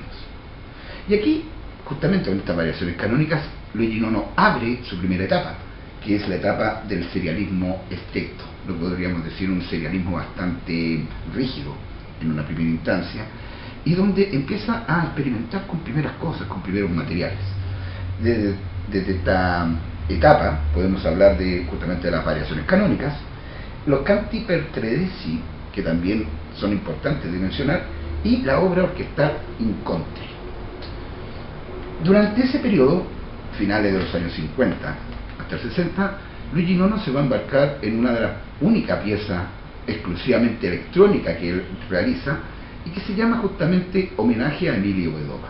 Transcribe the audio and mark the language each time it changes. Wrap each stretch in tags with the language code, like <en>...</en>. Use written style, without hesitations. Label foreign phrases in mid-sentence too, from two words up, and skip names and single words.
<es>Y aquí, justamente con estas variaciones canónicas, Luigi Nono abre su primera etapa, que es la etapa del serialismo estricto, lo podríamos decir un serialismo bastante rígido en una primera instancia, y donde empieza a experimentar con primeras cosas, con primeros materiales. Desde esta etapa podemos hablar justamente de las variaciones canónicas, los canti per tredeci, que también son importantes de mencionar, y la obra orquestal Incontri. Durante ese periodo, finales de los años 50 hasta el 60, Luigi Nono se va a embarcar en una de las únicas piezas exclusivamente electrónica que él realiza y que se llama justamente Homenaje a Emilio Vedova.</es>